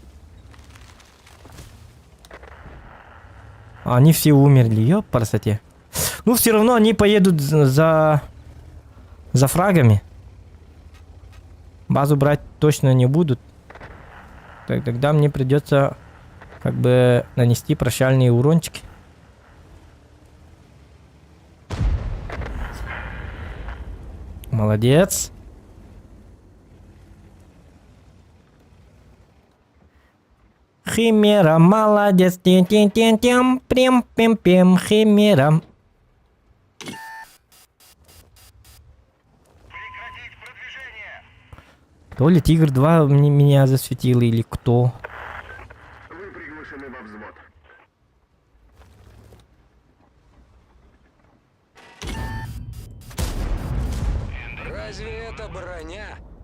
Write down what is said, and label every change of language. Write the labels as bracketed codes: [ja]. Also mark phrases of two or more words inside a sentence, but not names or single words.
[ru] Они все умерли, ёп, красоте. Ну, все равно они поедут за фрагами. Базу брать точно не будут. Так, тогда мне придется как бы нанести прощальные урончики. Молодец. Химера, молодец. Тин-тин-тин-тин. Прим-пим-пим. Химера. То ли Тигр 2 меня засветил, или кто? Вы приглашены во взвод. Разве это броня?